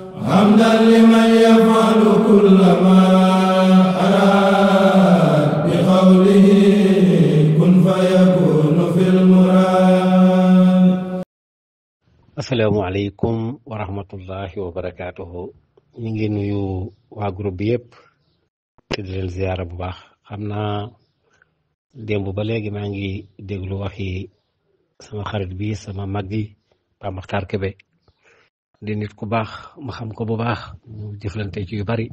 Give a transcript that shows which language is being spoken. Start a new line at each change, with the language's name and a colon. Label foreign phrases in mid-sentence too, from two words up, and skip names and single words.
Arabic: حمدا لمن يفعل كل ما أراد بقوله كن فيكون في المراد. السلام عليكم ورحمة الله وبركاته.
Wolof: ñu ngi nuyu waa groupe bi yëpp te di leen ziyaara bu baax. xam naa démb ba léegi maa ngi déglu waxi sama xarit bi sama mag gi Pape Makhtar Kébé di nit ku baax ma xam ko bu baax ñu jëflante ci yu bari.